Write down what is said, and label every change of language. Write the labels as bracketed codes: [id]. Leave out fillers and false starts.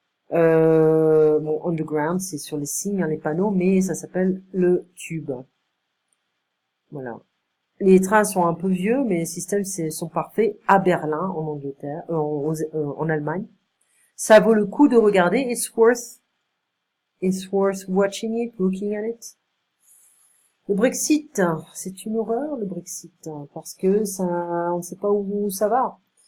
[fr] Bon, Underground, c'est sur les signes, hein, les panneaux, mais ça s'appelle le Tube. Voilà. Les trains sont un peu vieux, mais les systèmes sont parfaits à Berlin, en Angleterre, en Allemagne. Ça vaut le coup de regarder. [en] It's worth watching it, looking at it. [fr] Le Brexit, c'est une horreur, le Brexit, parce que ça, on ne sait pas où ça va.